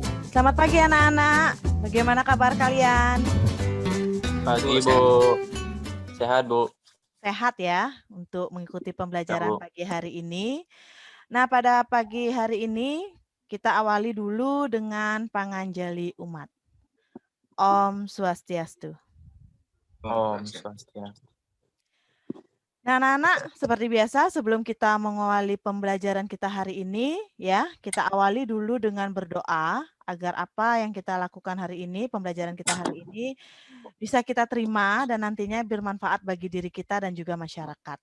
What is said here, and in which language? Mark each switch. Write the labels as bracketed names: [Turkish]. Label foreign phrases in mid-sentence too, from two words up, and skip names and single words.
[Indonesian] Selamat pagi anak-anak. Bagaimana kabar kalian? Pagi Bu, sehat Bu. Sehat ya untuk mengikuti pembelajaran Bu. pagi hari ini. Nah, pada pagi hari ini kita awali dulu dengan panganjali umat. [Sanskrit] Om Swastiastu. Om Swastiastu. [Indonesian] Nah, anak-anak, seperti biasa sebelum kita mengawali pembelajaran kita hari ini, ya, kita awali dulu dengan berdoa agar apa yang kita lakukan hari ini, pembelajaran kita hari ini, bisa kita terima dan nantinya bermanfaat bagi diri kita dan juga masyarakat.